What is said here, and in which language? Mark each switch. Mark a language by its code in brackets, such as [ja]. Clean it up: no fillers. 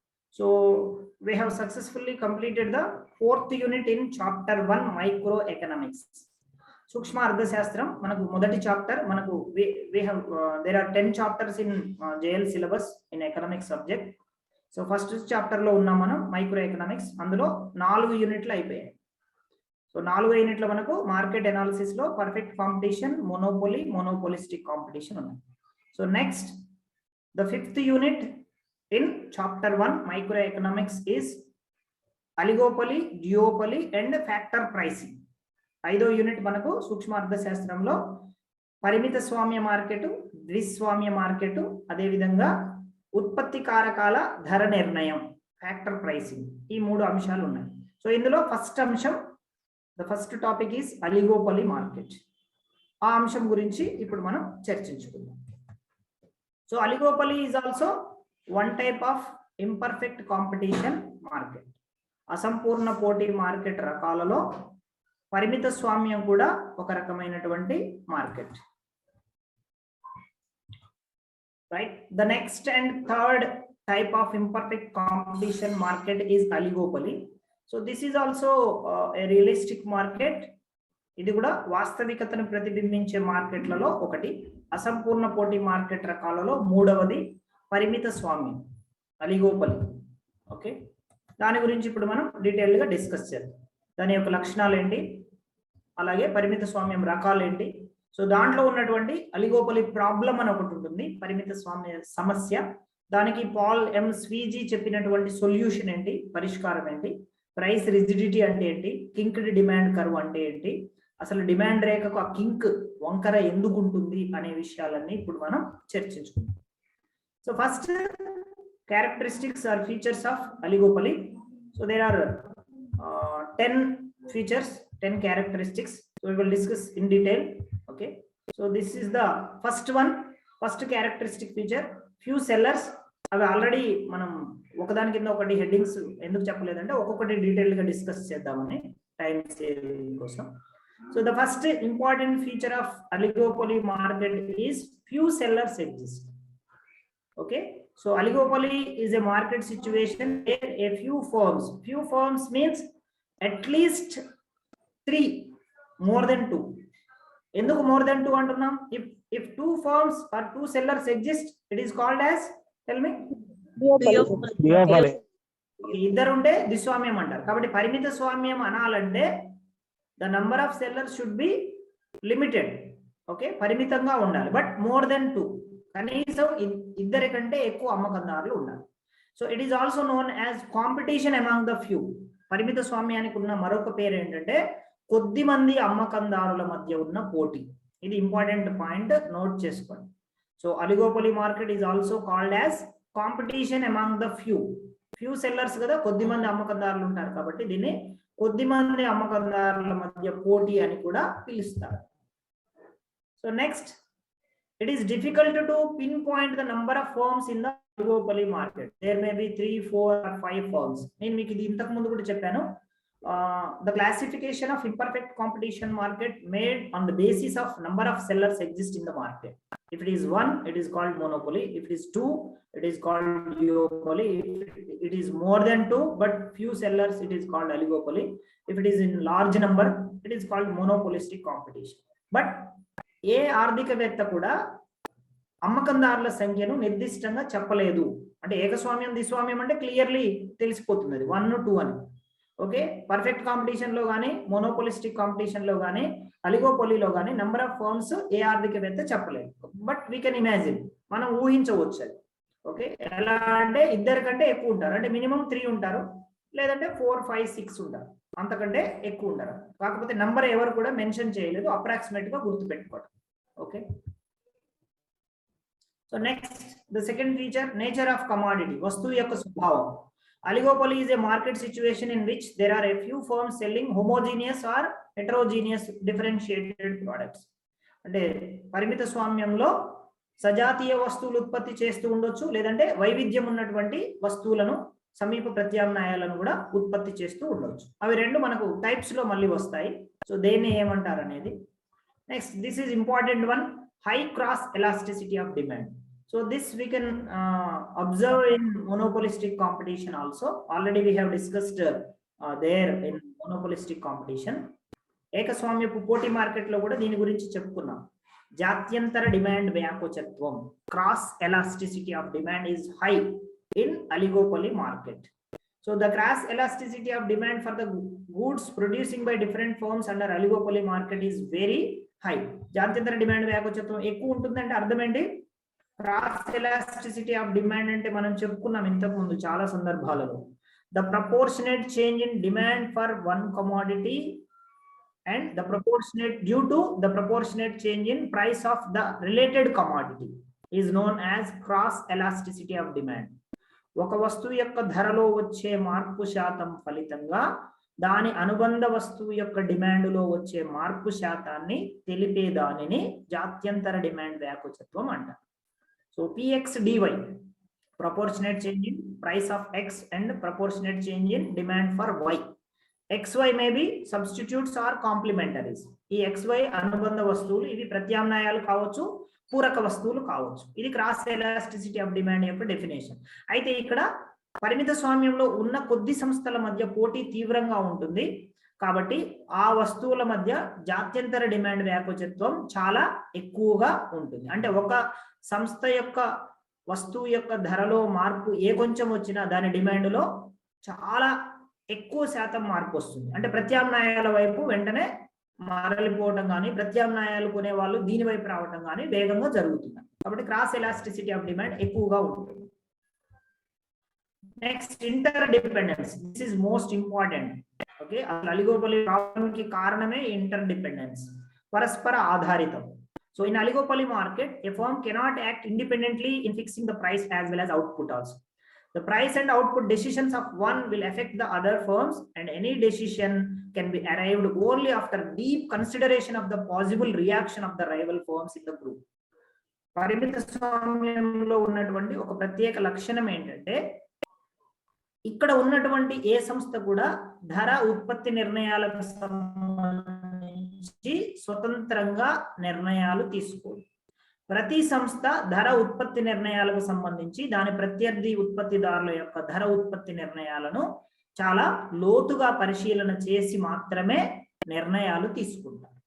[en] So we have successfully completed the 4th unit in Chapter 1, Microeconomics. [te] Sukshma Ardhashastram, manaku modati chapter, manaku [en] we have there are 10 chapters in JL syllabus in economics subject. So first chapter [te] lo unna manam microeconomics, అందులో 4 యూనిట్లు అయిపోయాయి. So 4 యూనిట్ల మనకు market analysis లో perfect competition, monopoly, monopolistic competition ఉన్నాయి. [en] So next the 5th unit in chapter 1 microeconomics is oligopoly, duopoly and factor pricing. [te] 5వ unit మనకు సూక్ష్మ అర్థశాస్త్రంలో పరిమిత స్వామ్య మార్కెట్, ద్విస్వామ్య మార్కెట్, అదే విధంగా ఉత్పత్తి కారకాల ధర నిర్ణయం, ఫ్యాక్టర్ ప్రైసింగ్, ఈ 3 అంశాలు ఉన్నాయి. సో ఇందులో ఫస్ట్ అంశం, [en] The first topic is oligopoly market. [te] ఆ అంశం గురించి ఇప్పుడు మనం చర్చించుకుందాం. [en] So oligopoly is also one type of imperfect competition market. [te] అసంపూర్ణ పోటీ మార్కెట్ రకాలలో పరిమిత స్వామ్యం కూడా ఒక రకమైనటువంటి market. [en] Right, the next and third type of imperfect competition market is oligopoly. So this is also a realistic market. [te] ఇది కూడా వాస్తవికతను ప్రతిబింబించే మార్కెట్లలో ఒకటి. అసంపూర్ణ పోటీ మార్కెట్ రకాలలో మూడవది పరిమిత స్వామ్యం, అలిగోపలి. ఓకే, దాని గురించి ఇప్పుడు మనం డీటెయిల్ గా డిస్కస్ చేద్దాం. దాని యొక్క లక్షణాలు ఏంటి, అలాగే పరిమిత స్వామ్యం రకాలు ఏంటి. సో దాంట్లో ఉన్నటువంటి అలిగోపలి ప్రాబ్లం అని ఒకటి ఉంటుంది, పరిమిత స్వామ్య సమస్య. దానికి పాల్ ఎం స్వీజీ చెప్పినటువంటి సొల్యూషన్ ఏంటి, పరిష్కారం ఏంటి, ప్రైస్ రిజిడిటీ అంటే ఏంటి, కింక్డ్ డిమాండ్ కర్వ్ అంటే ఏంటి, అసలు డిమాండ్ రేఖకు ఆ కింక్ వంకర ఎందుకు ఉంటుంది అనే విషయాలన్నీ ఇప్పుడు మనం చర్చించుకుందాం. [en] So first characteristics or features of oligopoly. So there are 10 features, 10 characteristics. So we will discuss in detail. Okay, so this is the first one, first characteristic feature, few sellers. [te] అవి ఆల్రెడీ మనం ఒకదాని కింద ఒకటి హెడ్డింగ్స్ ఎందుకు చెప్పలేదంటే ఒక్కొక్కటి detail గా discuss చేద్దామని time saving కోసం. [en] So the first important feature of oligopoly market is few sellers exist. Okay, so oligopoly is a market situation where a few firms means at least 3, more than 2. [te] ఎందుకు [en] more than 2 [te] అంటున్నాం? [en] if 2 firms or 2 sellers exist, it is called as, tell me, duopoly. [te] ఇద్దరు ఉంటే ద్విస్వామ్యం అంటారు. కాబట్టి పరిమిత స్వామ్యం అనాలంటే [en] the number of sellers should be limited. [te] Okay, పరిమితంగా ఉండాలి, [en] but more than 2, [te] కనీసం ఇద్దరి కంటే ఎక్కువ అమ్మకందారులు ఉండాలి. [en] So it is also known as competition among the few. [te] పరిమిత స్వామ్యానికి ఉన్న మరొక పేరు ఏంటంటే కొద్ది మంది అమ్మకందారుల మధ్య ఉన్న పోటీ. ఇది ఇంపార్టెంట్ పాయింట్, నోట్ చేసుకోండి. [en] so oligopoly market is also called as competition among the few sellers [te] కదా, కొద్ది మంది అమ్మకందారులు ఉంటారు కాబట్టి దీన్ని కొద్ది మంది అమ్మకందారుల మధ్య పోటీ అని కూడా పిలుస్తారు. [en] So next, it is difficult to pinpoint the number of firms in the oligopoly market. There may be 3, 4 or 5 firms. [te] నేను మీకు ఇది ఇంతకు ముందు కూడా చెప్పాను. [en] The classification of imperfect competition market made on the basis of number of sellers exist in the market. If it is 1, it is called monopoly. If it is 2, it is called duopoly. If it is more than 2 but few sellers, it is called oligopoly. If it is in large number, it is called monopolistic competition. [te] But ఏ ఆర్థికవేత్త కూడా అమ్మకందారుల సంఖ్యను నిర్దిష్టంగా చెప్పలేదు. అంటే ఏకస్వామ్యం, ద్విస్వామ్యం అంటే clearly తెలిసిపోతుంది అది 1, 2 అని. ఓకే, పర్ఫెక్ట్ కాంపిటీషన్ లో కానీ, మోనోపోలిస్టిక్ కాంపిటీషన్ లో కానీ, అలిగోపోలీలో కానీ నెంబర్ ఆఫ్ ఫర్మ్స్ ఏ ఆర్థికవేత్త చెప్పలేదు. [en] but we can imagine, [te] మనం ఊహించవచ్చు అది. ఓకే, ఎలా అంటే ఇద్దరి కంటే ఎక్కువ ఉంటారు, అంటే మినిమం 3 ఉంటారు, లేదంటే 4, 5, 6 ఉంటారు, అంతకంటే ఎక్కువ ఉంటారు. కాకపోతే నంబర్ ఎవరు కూడా మెన్షన్ చేయలేదు, అప్రాక్సిమేట్ గా గుర్తుపెట్టుకోవడం. [en] okay, so next, the second feature, nature of commodity, [te] వస్తువు యొక్క స్వభావం. [en] Oligopoly is a market situation in which there are a few firms selling homogeneous or heterogeneous differentiated products. [te] అంటే పరిమిత స్వామ్యంలో సజాతీయ వస్తువులు ఉత్పత్తి చేస్తూ ఉండొచ్చు, లేదంటే వైవిధ్యం ఉన్నటువంటి వస్తువులను సమీప ప్రత్యామ్నాయాలను కూడా ఉత్పత్తి చేస్తూ ఉండొచ్చు. అవి రెండు మనకు టైప్స్ లో మళ్ళీ వస్తాయి. సో దేన్ని ఏమంటారు అనేది. [en] Next, this is important one, high cross elasticity of demand. So this we can observe in monopolistic competition also. Already we have discussed there in monopolistic competition. [te] ఏకస్వామ్యపు పోటీ మార్కెట్ లో కూడా దీని గురించి చెప్పుకున్నాం. జాత్యంతర demand వ్యాకోచత్వం, cross elasticity of demand [en] is high in oligopoly market. So the cross elasticity of demand for the goods producing by different firms under oligopoly market is very high. [te] జాత్యంతర demand వ్యాకోచత్వం ఎక్కువ ఉంటుందంటే అర్థం ఏంటి? Cross elasticity of demand అంటే మనం చెప్పుకున్నాం ఇంతకు ముందు చాలా సందర్భాలలో. [en] The proportionate change in demand for one commodity and the proportionate due to the proportionate change in price of the related commodity is known as cross elasticity of demand. [te] ఒక వస్తువు యొక్క ధరలో వచ్చే మార్పు శాతం ఫలితంగా దాని అనుబంధ వస్తువు యొక్క డిమాండ్లో వచ్చే మార్పు శాతాన్ని తెలిపే దానిని జాత్యంతర డిమాండ్ వ్యాకోచత్వం అంటారు. [en] So PX/DY, proportionate change in price of X and proportionate change in demand for Y. XY may be substitutes or complementaries. [te] ఈ XY అనుబంధ వస్తువులు, ఇవి ప్రత్యామ్నాయాలు కావచ్చు, పూరక వస్తువులు కావచ్చు. ఇది క్రాస్ ఎలాస్టిసిటీ ఆఫ్ డిమాండ్ యొక్క డెఫినేషన్. అయితే ఇక్కడ పరిమిత స్వామ్యంలో ఉన్న కొద్ది సంస్థల మధ్య పోటీ తీవ్రంగా ఉంటుంది కాబట్టి ఆ వస్తువుల మధ్య జాత్యంతర డిమాండ్ వ్యాకోచత్వం చాలా ఎక్కువగా ఉంటుంది. అంటే ఒక సంస్థ యొక్క వస్తువు యొక్క ధరలో మార్పు ఏ కొంచెం వచ్చినా దాని డిమాండ్లో చాలా ఎక్కువ శాతం మార్పు వస్తుంది. అంటే ప్రత్యామ్నాయాల వైపు వెంటనే మారలిపోవటం కానీ, ప్రత్యామ్నాయాలు కొనే వాళ్ళు దీని వైపు రావటం కానీ వేగంగా జరుగుతుంది. కాబట్టి క్రాస్ ఎలాస్టిసిటీ ఆఫ్ డిమాండ్ ఎక్కువగా ఉంటుంది. Next, inter dependence. [en] This is most important. [te] Okay, అసలు అలిగోపలి ప్రాబ్లం కి కారణమే ఇంటర్ డిపెండెన్స్, పరస్పర ఆధారితం. [en] So in oligopoly market, a firm cannot act independently in fixing the price as well as output also. The price and output decisions of one will affect the other firms, and any decision can be arrived only after deep consideration of the possible reaction of the rival firms in the group. [te] పరిమిత స్వామ్యంలో ఉన్నటువంటి ఒక ప్రత్యేక లక్షణం ఏంటంటే, ఇక్కడ ఉన్నటువంటి ఏ సంస్థ కూడా ధర ఉత్పత్తి నిర్ణయాలకు సంబంధించి స్వతంత్రంగా నిర్ణయాలు తీసుకోదు. ప్రతి సంస్థ ధర ఉత్పత్తి నిర్ణయాలకు సంబంధించి దాని ప్రత్యర్థి ఉత్పత్తిదారుల యొక్క ధర ఉత్పత్తి నిర్ణయాలను చాలా లోతుగా పరిశీలన చేసి మాత్రమే నిర్ణయాలు తీసుకుంటారు.